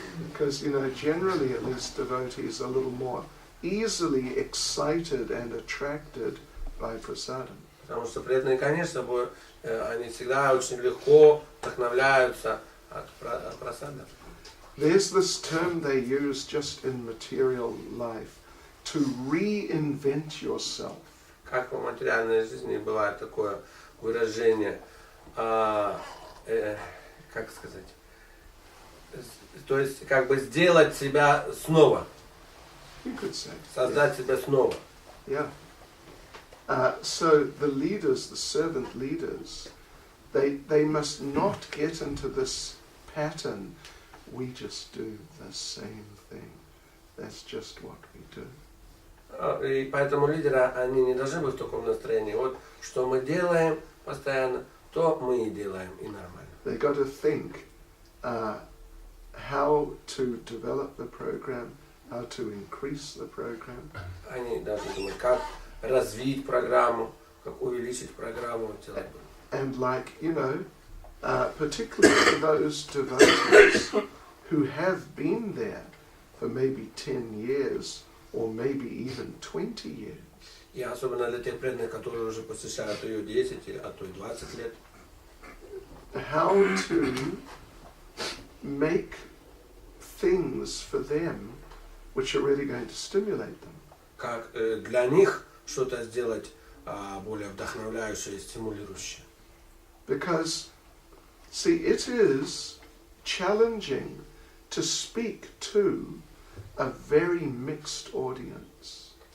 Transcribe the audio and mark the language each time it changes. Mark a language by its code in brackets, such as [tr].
[en] Because, you know, generally at least devotees are a little more easily excited and attracted by prasadam. [ru] Потому что преданные, конечно, они всегда очень легко вдохновляются от просада. [en] There's this term they use just in material life, to reinvent yourself. [ru] Как в материальной жизни бывает такое выражение, как сказать, то есть как бы сделать себя снова, [en] You could say. [ru] создать себя снова. [en] Yeah. So the leaders, the servant leaders, they must not get into this pattern. We just do the same thing. That's just what we do. [ru] И поэтому лидеры, они не должны быть в таком настроении. Вот что мы делаем постоянно, то мы и делаем, и нормально. [en] They got to think how to develop the program, how to increase the program. [ru] Они должны думать, как развить программу, как увеличить программу. [en] And like, you know, particularly for those devotees who have been there for maybe 10 years or maybe even 20 years. [ru] И особенно для тех преданных, которые уже посещают ее 10, а то и 20 лет. [en] How to make things for them which are really going to stimulate them. [ru] Как для них что-то сделать более вдохновляющее и стимулирующее. [en] Because, see, it is challenging to speak to a very mixed audience.